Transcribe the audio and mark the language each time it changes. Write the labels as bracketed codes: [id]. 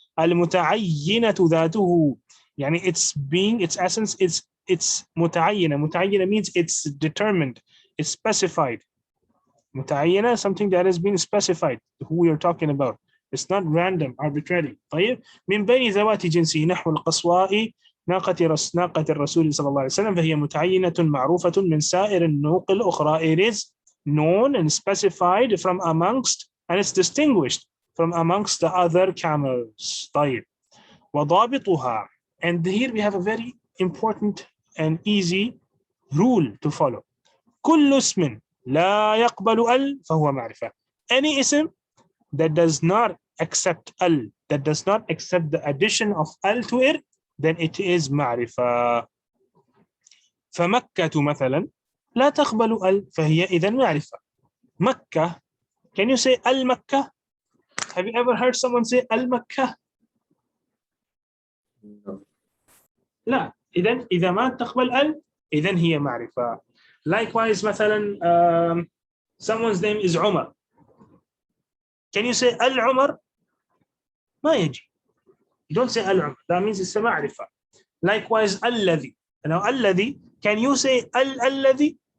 [ar] Al-muta'ayyinatu dhatuhu. [en] Yani its essence, it's muta'ayyina. Muta'ayyina means it's determined, it's specified. Muta'ayyina, something that has been specified, who we are talking about. It's not random, arbitrary. [ar] طيب. من بين ذوات جنسه نحو القصواء ناقة الرسول صلى الله عليه وسلم فهي متعينة معروفة من سائر النوق الأخرى. [en] It is known and specified from amongst, and it's distinguished from amongst the other camels. [ar] طيب. وضابطها. [en] And here we have a very important and easy rule to follow. [ar] كل اسم لا يقبل ال فهو معرفة. [en] Any ism that does not accept al, that does not accept the addition of al to it, then it is معرفة. [ar] فمكة مثلا لا تقبل al, فهي إذا معرفة. [en] مكة, can you say al-Makkah? Have you ever heard someone say al-Makkah? [ar] لا. إذا ما تقبل al, إذن هي معرفة. [en] Likewise [ar] مثلا [en] someone's name is Umar. Can you say al-Umar? [ar] ما يجي. [en] You don't say al-Umar. That means it's a معرفة. Likewise al-Ladhi. Now al-Ladhi, can you say al-Ladhi?